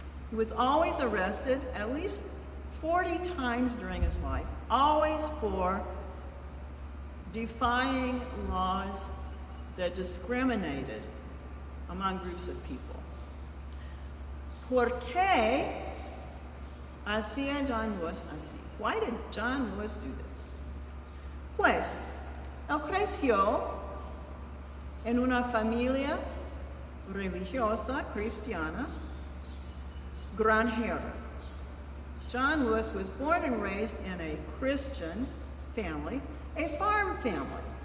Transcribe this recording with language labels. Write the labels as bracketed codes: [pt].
[en] He was always arrested at least 40 times during his life, always for defying laws that discriminated among groups of people. [es] ¿Por qué hacía John Lewis así? [en] Why did John Lewis do this? [es] Pues, él creció en una familia religiosa, cristiana, granjera. [en] John Lewis was born and raised in a Christian family, a farm family.